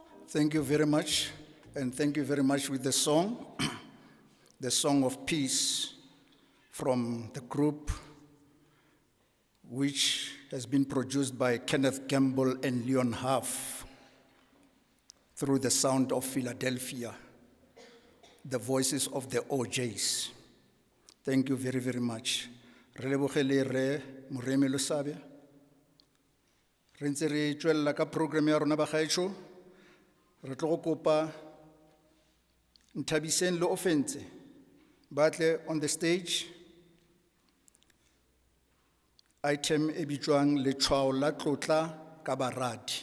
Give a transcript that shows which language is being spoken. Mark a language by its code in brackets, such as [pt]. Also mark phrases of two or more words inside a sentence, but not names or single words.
[en] Thank you very much, and thank you very much with the song, the Song of Peace from the group, which has been produced by Kenneth Gamble and Leon Huff through the Sound of Philadelphia, the voices of the OJs. Thank you very, very much. [tn] Re lebogele Re Modise Losabe. Re ntse re tswella ka program ya rona bagaetsho. Re tlo go kopa Nthabiseng le Offense batle [en] on the stage. [tn] Item e bitswang letshwao la tlotla ka baradi.